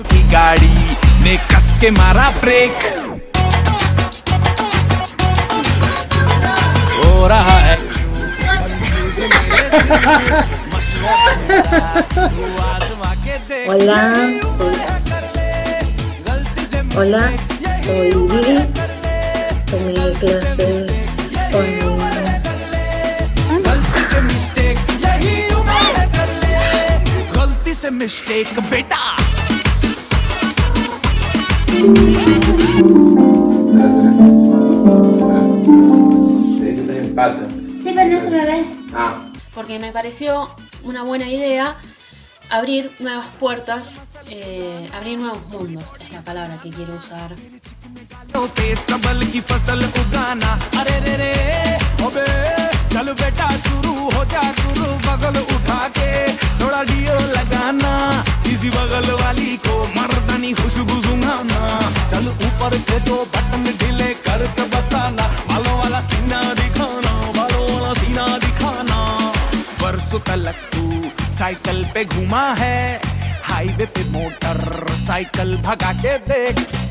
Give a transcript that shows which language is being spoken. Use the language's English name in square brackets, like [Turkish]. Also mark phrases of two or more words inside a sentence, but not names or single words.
[Hindi] की गाड़ी ने कस के मारा ब्रेक हो रहा है [Spanish] Hola, hola, soy Vivi, tomé clases con [Hindi] मिस्टेक बेटा [Spanish] Sí, pero no se me ve. Porque me pareció una buena idea abrir nuevas puertas, abrir nuevos mundos, es la palabra que quiero usar. [Hindi] चल बेटा शुरू हो जा गुरु बगल उठा के थोड़ा डियो लगाना इसी बगल वाली को मर्दानी खुशबू सुंघाना चल ऊपर के दो बटन ढीले करके बताना बालों वाला सीना दिखाना बालों वाला सीना दिखाना बरसों तलक तू साइकिल पे घुमा है हाईवे पे [English] motor cycle [Hindi] भगा के देख